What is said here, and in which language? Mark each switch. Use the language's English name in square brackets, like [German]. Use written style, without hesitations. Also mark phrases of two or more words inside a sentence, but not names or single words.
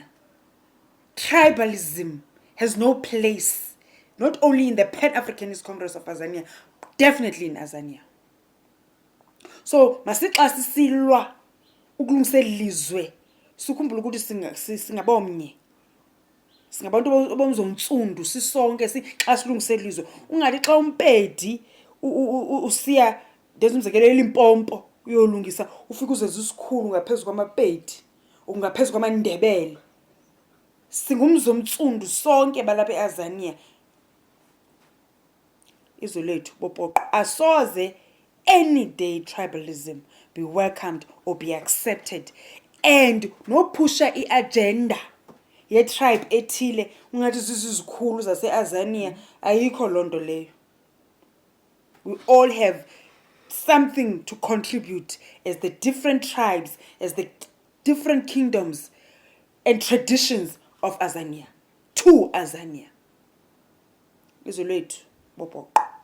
[English] Tribalism has no place, not only in the Pan-Africanist Congress of Azania, definitely in Azania. [Xhosa] So masixa sisilwa ukulungisa elizwe sikhumbula ukuthi singabomnye, singabantu abomzontsundu sisonke xa silungisa elizwe. Ungathi xa umpedi usiya ndenza umzekelo eLimpopo uyolungisa ufika uzeza isikhulu ngaphezulu kwamapedi okungaphezulu kwamandebele. Singumzontsundu sonke balapha eAzania. Izwe lethu Bopoqo asoze [English] any day tribalism be welcomed or be accepted, and no [Xhosa] pusha i-agenda ye-tribe ethile ungathi sisizikhulu zase-Azania. Ayikho lonto leyo. [English] We all have something to contribute as the different tribes, as the different kingdoms and traditions of Azania to Azania. [Xhosa] Izwe lethu Bopoqo.